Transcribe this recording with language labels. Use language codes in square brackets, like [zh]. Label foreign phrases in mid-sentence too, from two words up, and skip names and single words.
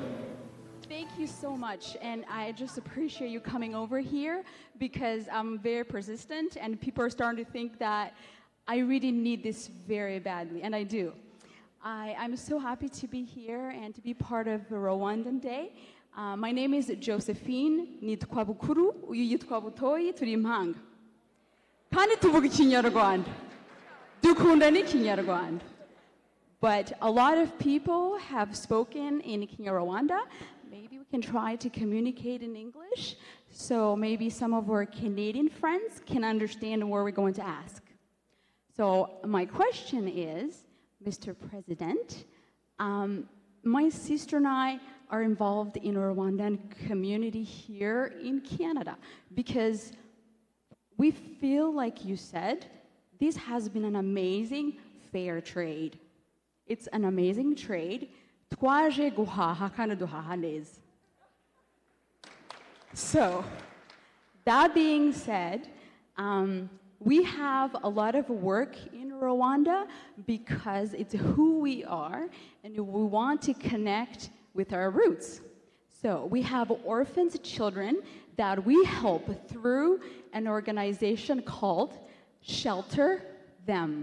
[en] Thank you so much, and I just appreciate you coming over here, because I'm very persistent, and people are starting to think that I really need this very badly, and I do. I'm so happy to be here and to be part of the Rwandan Day. My name is Josephine. [rw] Nitwa bukuru, uyu yitwa butoyi, turi impanga. Kandi tuvuga ikinyarwanda. Dukunda n'ikinyarwanda. [en] But a lot of people have spoken in Kinyarwanda. Maybe we can try to communicate in English, so maybe some of our Canadian friends can understand what we're going to ask. So my question is, Mr. President, my sister and I are involved in a Rwandan community here in Canada, because we feel, like you said, this has been an amazing fair trade. It's an amazing trade. [rw] Twaje guhaha kandi duhaha neza. [en] So, that being said, we have a lot of work in Rwanda, because it's who we are, and we want to connect with our roots. So we have orphans children that we help through an organization called Shelter Them.